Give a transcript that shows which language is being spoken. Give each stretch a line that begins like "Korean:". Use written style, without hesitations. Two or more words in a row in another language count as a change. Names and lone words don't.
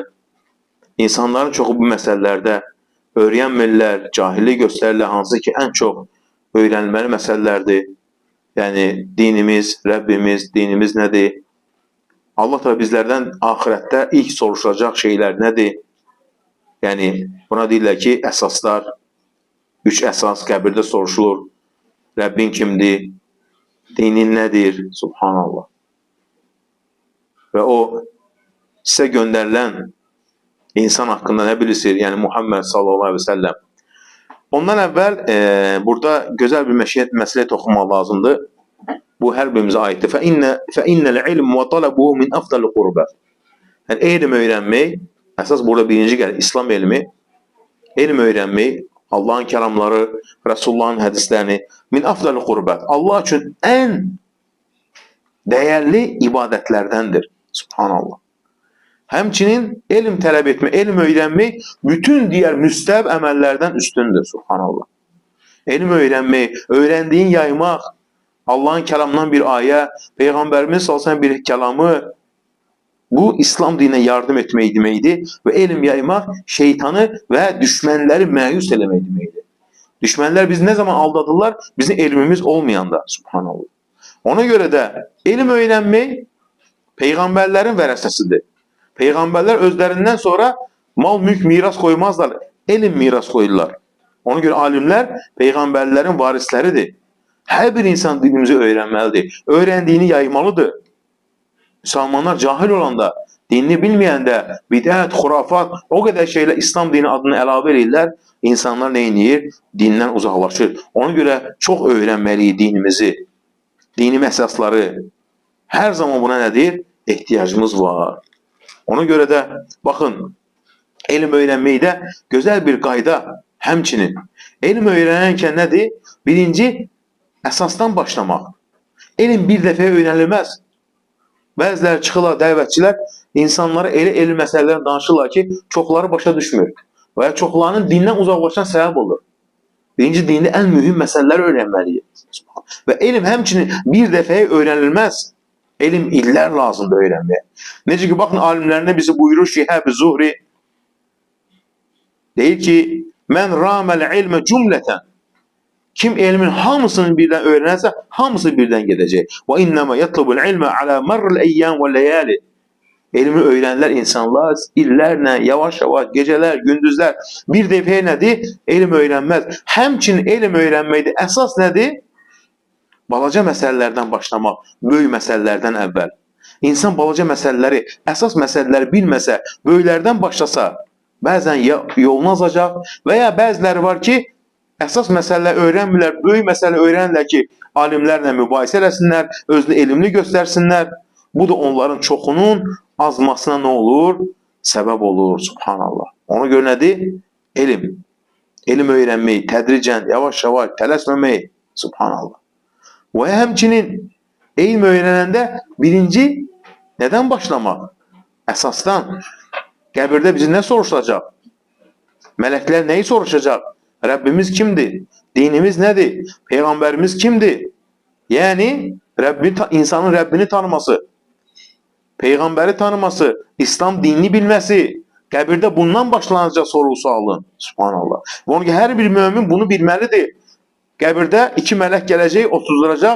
Azerbaijani: İnsanların çoxu bu meselelerde öğrenmirlər, cahillik gösterirlər, hansı ki en çok öğrenilmeli meselelerdir.
Turkish: Yani dinimiz, Rabbimiz, dinimiz nedir? Allah da bizlerden ahirette ilk soruşacak şeyler nedir?
Azerbaijani: Yani buna deyirlər ki, əsaslar, 3 əsas qəbirdə soruşulur. Rəbbin kimdir? Dinin nədir? Subhanallah. Və o sizə göndərilən insan haqqında nə bilirsiniz? Yəni Muhammed
Arabic: صلى الله عليه وسلم.
Azerbaijani: Ondan əvvəl burada gözəl bir məsələ toxunmaq lazımdır. Bu hər birimizə aiddir.
Arabic: فَإِنَّ الْعِلْمُ وَطَلَبُهُ مِنْ أَفْضَلِ الْقُرْبَةِ.
Azerbaijani: Yəni elm öyrənmək, əsas burada birinci gəlir İslam elmi. Elm öyrənmək, Allah'ın kəlamları, Resulullah'ın hədislərini
Arabic: من أفضل القربة.
Azerbaijani: Allah üçün ən dəyərli ibadətlərdəndir. Subhanallah. Həmçinin elm tələb etmək, elm öyrənmək bütün diğer müstəhəb əməllərdən üstündür. Subhanallah. Elm öyrənmək, öyrəndiyin yaymaq, Allah'ın kəlamından bir ayə, Peyğəmbərimiz
Arabic: صلى الله عليه وسلم
Azerbaijani: bir kəlamı,
Turkish: bu İslam dinine yardım etmeyi demeydi ve elm yaymak şeytanı ve düşmanları məyus eləmək demeydi.
Azerbaijani: Düşmanlar biz ne zaman aldadılar? Bizim elmimiz olmayanda. Subhanallah.
Turkish: Ona göre de elm öğrenmek peygamberlerin vərəsəsidir. Peygamberler özlerinden sonra mal mülk miras koymazlar. Elm miras koyurlar. Ona göre alimler peygamberlerin varisleridir. Her bir insan dinimizi öğrenmelidir. Öğrendiğini yaymalıdır. Müslümanlar cahil olanda, dinini bilmeyende bid'at, hurafat, o kadar şeyler İslam dini adını əlavə edirlər. İnsanlar ne edir? Dindən uzaqlaşır. Ona göre çok öğrenmeliyiz dinimizi. Dini əsasları. Her zaman buna nedir? İhtiyacımız var. Ona göre de bakın, elm öğrenmeyde güzel bir qayda həmçinin. Elm öğrenirken nedir? Birinci, əsasdan başlamak. Elm bir dəfə öğrenilmez.
Azerbaijani: Bəziləri çıxırlar, dəvətçilər insanlara elə elm məsələlərini danışırlar ki, çoxları başa düşmür və ya çoxlarının dindən uzaqlaşan səbəb olur. Birinci, dində ən mühüm məsələləri öyrənməliyik. Və elm həmçinin bir dəfəyə öyrənilməz. Elm illər lazımdır öyrənməyə. Necə ki, baxın, alimlərində bizi buyurur Şihab-ı Zuhri, deyir ki, mən
Arabic: رام العلم جملة.
Turkish: Kim elmin hamısını birden öğrenirse hamısı birden gidecek.
Arabic: وإنما يطلب العلم على مر الأيام والليالي.
Turkish: Elmi öğrenenler insanlar illerle yavaş yavaş geceler, gündüzler bir defaya nedir? Elm öğrenmez. Həmçinin elm öğrenmeydi. Esas nedir? Balaca meselelerden başlamak. Böyük meselelerden evvel. İnsan balaca meseleleri, esas meseleleri bilmese, böyüklerden başlasa bazen yolunu azacak veya bazıları var ki
Azerbaijani: əsas məsələlər öyrənmirlər, böyük məsələ öyrənirlər ki, alimlərlə mübahisə eləsinlər, özünü elmli göstərsinlər. Bu da onların çoxunun azmasına nə olur? Səbəb olur. Subhanallah. Ona görə nədir? Elm. Elm öyrənmək, tədricən, yavaş-yavaş, tələsməmək. Subhanallah. Və həmçinin elm öyrənəndə birinci, nədən başlamaq? Əsasdan. Qəbirdə bizi nə soruşacaq? Mələklər nəyi soruşacaq?
Turkish: Rabbimiz kimdir? Dinimiz nedir? Peygamberimiz kimdir? Yani insanın Rabbini tanıması, peygamberi tanıması, İslam dinini bilmesi, kabirde bundan başlanacak soru-sualın. Subhanallah. Onun ki her bir mümin bunu bilmelidir. Kabirde iki melek gelecek, oturduracak.